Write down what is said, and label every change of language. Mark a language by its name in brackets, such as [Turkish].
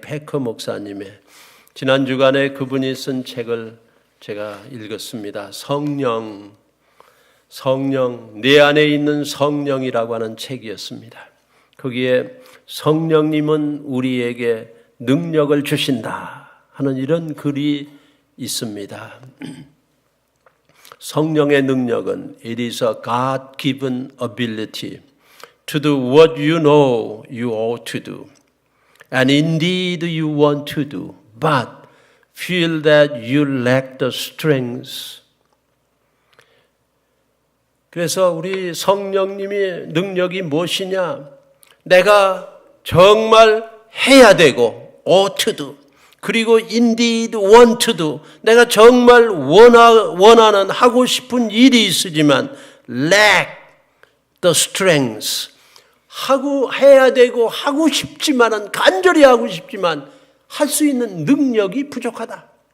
[Korean] 패커 목사님의 지난 주간에 그분이 쓴 책을 제가 읽었습니다. 성령, 내 안에 있는 성령이라고 하는 책이었습니다. 거기에 성령님은 우리에게 능력을 주신다 하는 이런 글이 있습니다. 성령의 능력은 [English] It is a God-given ability to do what you know you ought to do and indeed you want to do but feel that you lack the strength. [Korean] 그래서 우리 성령님의 능력이 무엇이냐? 내가 정말 해야 되고 [English] ought to do [Korean] 그리고 [English] indeed want to do [Korean] 내가 정말 원하는 하고 싶은 일이 있으지만 [English] lack the strength [Korean] 해야 되고 하고 싶지만은 간절히 하고 싶지만 할 수 있는 능력이 부족하다.